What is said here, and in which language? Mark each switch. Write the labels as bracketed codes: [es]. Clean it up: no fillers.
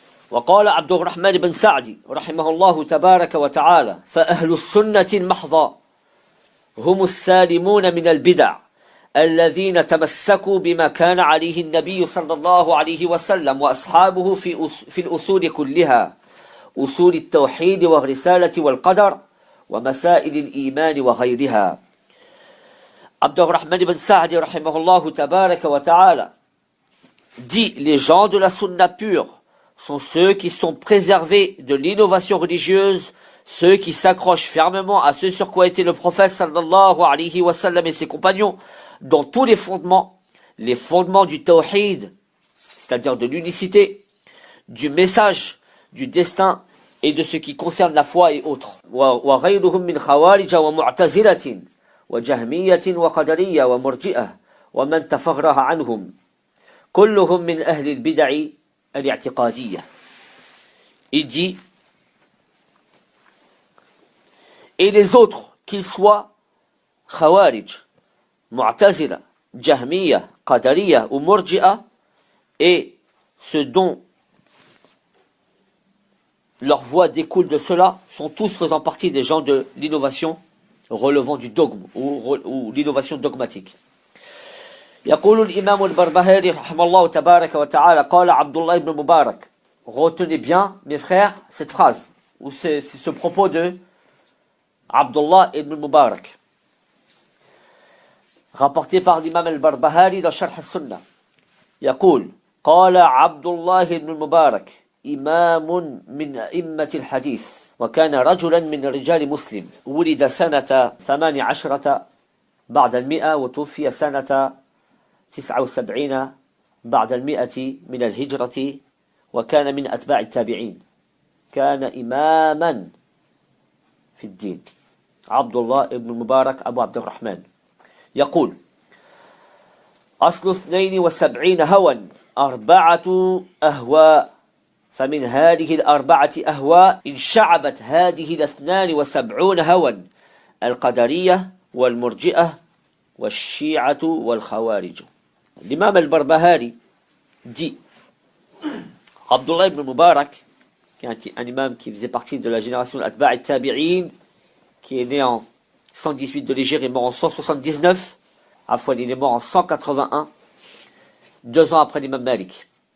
[ar] وقال عبد الرحمن بن سعدي رحمه الله تبارك وتعالى فأهل السنة المحضة هم السالمون من البدع الذين تمسكوا بما كان عليه النبي صلى الله عليه وسلم وأصحابه في الأصول كلها أصول التوحيد والرسالة والقدر ومسائل الإيمان وغيرها. [fr] عبد الرحمن بن سعدي [ar] رحمه الله تبارك وتعالى [fr] dit les gens de la sunna pure sont ceux qui sont préservés de l'innovation religieuse, ceux qui s'accrochent fermement à ce sur quoi était le prophète sallallahu alayhi wa sallam et ses compagnons dans tous les fondements du tawhid, c'est-à-dire de l'unicité, du message, du destin et de ce qui concerne la foi et autres. [ar] وغيرهم من خوارج ومعتزلة وجهمية وقدرية ومرجئة ومن تفرع عنهم كلهم من أهل البدع الاعتقادية. [fr] Il dit, et les autres, qu'ils soient Khawarij, Mu'tazila, Jahmiya, Qadariya ou Murji'a, et ceux dont leur voix découle de cela, sont tous faisant partie des gens de l'innovation relevant du dogme ou l'innovation dogmatique. [ar] يقول الإمام البربهاري رحمه الله تبارك وتعالى قال عبد الله بن مبارك. [fr] Retenez bien, mes frères, cette phrase, ou ce propos de Abdullah ibn Mubarak, rapporté par l'imam al-Barbahari dans Sharh al-Sunnah. [ar] يقول قال عبد الله بن المبارك إمام من أئمة الحديث وكان رجلا من رجال مسلم ولد سنة 18 بعد 100 وتوفي سنة 79 بعد 100 من الهجرة وكان من أتباع التابعين كان إماما في الدين. عبد الله بن المبارك أبو عبد الرحمن يقول أصل 72 هوى 4 أهواء فمن هذه 4 أهواء انشعبت هذه 72 هوى القدرية والمرجئة والشيعة والخوارج. [fr] L'imam al-Barbahari dit Abdullah ibn Mubarak, qui est un imam qui faisait partie de la génération de l'Atba' al-Tabi'in, qui est né en 118 de l'Hégire et mort en 179, Afouad, il est mort en 181, 2 ans après l'imam Malik.